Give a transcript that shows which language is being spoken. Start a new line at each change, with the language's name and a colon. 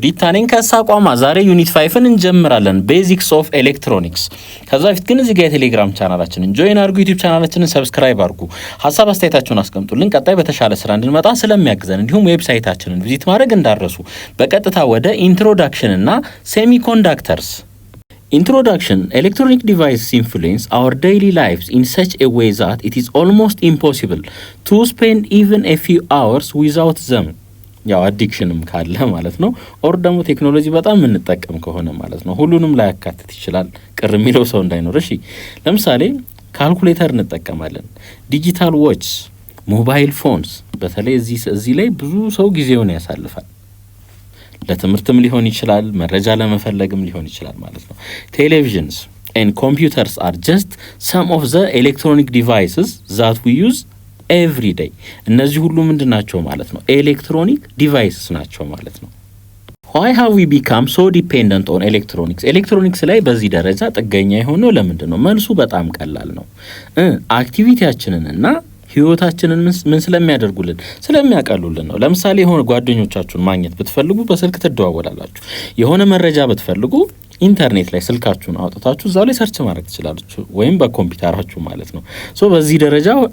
Amharic: ዲታኔን ከሳቋማ ዛሬ ዩኒት 5ን እንጀምራለን ቤዚክስ ኦፍ ኤሌክትሮኒክስ። ከዛ በፊት ግን እዚህ ጋር የቴሌግራም ቻናላችንን ጆይን አድርጉ፣ ዩቲዩብ ቻናላችንን ሰብስክራይብ አድርጉ፣ ሀሳብ አስተያየታችሁን አስቀምጡልን። ቀጣይ በተሻለ ስራ እንድንመጣ ስለሚያግዘን እንዲሁም ዌብሳይታችንን ቪዚት ማድረግ እንዳረሱ። በቀጥታ ወደ ኢንትሮዳክሽን እና ሴሚኮንዳክተርስ Introduction.
English: Electronic devices influence our daily lives in such a way that it is almost impossible to spend even a few hours without them.
Amharic: ያው አዲክሽንም ካለ ማለት ነው። ኦር ደግሞ ቴክኖሎጂ በጣም የምንጠቀም ከሆነ ማለት ነው። ሁሉንም ላይ ያካትት ይችላል። ቅር የሚለው ሰው እንዳይኖር። እሺ፣ ለምሳሌ ካልኩሌተር እንጠቀማለን፣ ዲጂታል ዎች፣ ሞባይል ፎንስ። በተለይ እዚህ ላይ ብዙ ሰው ጊዜውን ያሳልፋል። ለትምህርትም ሊሆን ይችላል፣ መረጃ ለመፈለግም ሊሆን ይችላል ማለት ነው።
English: ቴሌቪዥንስ and computers are just some of the electronic devices that we use every day.
Amharic: እነዚህ ሁሉ ምንድን ናቸው ማለት ነው? ኤሌክትሮኒክ ዲቫይስስ ናቸው ማለት ነው።
English: Why have we become so dependent on electronics?
Amharic: ኤሌክትሮኒክስ ላይ በዚህ ደረጃ ጥገኛ የሆነው ለምንድን ነው? መልሱ በጣም ቀላል ነው። አክቲቪቲያችንን እና ህይወታችንን ምን ስለሚያደርጉልን ስለሚያቀሉልን ነው። ለምሳሌ የሆነ ጓደኞቻችሁን ማግኘት ብትፈልጉ በስልክ ትደዋወላላችሁ። የሆነ መረጃ ብትፈልጉ ኢንተርኔት ላይ ስልካችሁን አውጥታችሁ እዛው ላይ ሰርች ማድረግ ትችላላችሁ፣ ወይም በኮምፒውተራችሁ ማለት ነው። በዚህ ደረጃ